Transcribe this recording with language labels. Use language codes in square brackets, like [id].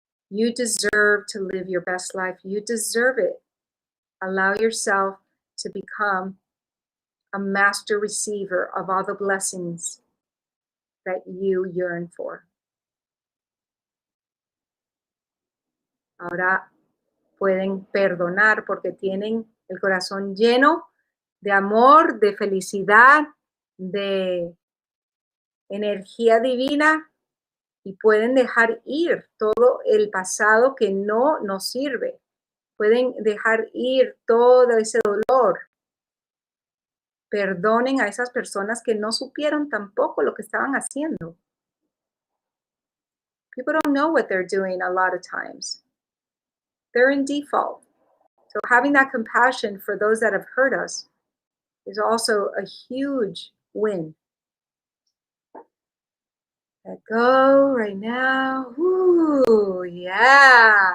[en] You deserve to live your best life. You deserve it. Allow yourself to become a master receiver of all the blessings that you yearn for. [es] Ahora pueden perdonar porque tienen el corazón lleno de amor, de felicidad, de energía divina, y pueden dejar ir todo el pasado que no nos sirve. Pueden dejar ir todo ese dolor. Perdonen a esas personas que no supieron tampoco lo que estaban haciendo. [en] People don't know what they're doing a lot of times. They're in default. So having that compassion for those that have hurt us is also a huge win. Let go right now. Ooh, yeah.